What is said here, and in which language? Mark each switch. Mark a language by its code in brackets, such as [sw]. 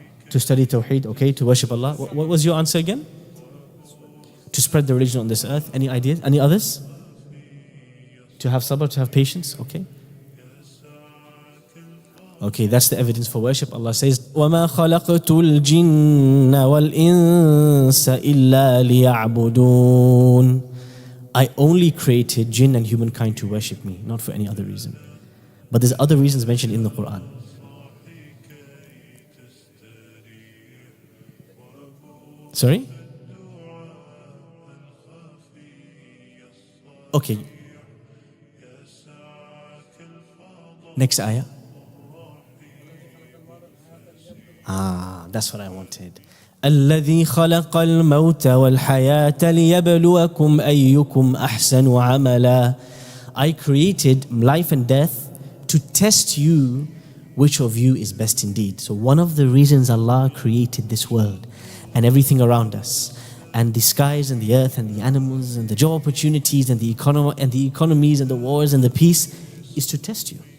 [en] To study Tawheed, okay, to worship Allah. What was your answer again? To spread the religion on this earth. Any ideas? Any others? To have sabr, to have patience, okay. Okay, that's the evidence for worship. Allah says, [ar] وَمَا خَلَقْتُ الْجِنَّ وَالْإِنسَ إِلَّا لِيَعْبُدُونَ. [en] I only created jinn and humankind to worship me, not for any other reason. But there's other reasons mentioned in the Qur'an. Sorry? Okay. Next ayah. That's what I wanted. [ar] الذي خلق الموت والحياة ليبلوكم أيكم أحسن عملا. [en] I created life and death to test you which of you is best indeed. So one of the reasons Allah created this world and everything around us, and the skies and the earth and the animals and the job opportunities and the economies and the wars and the peace, is to test you.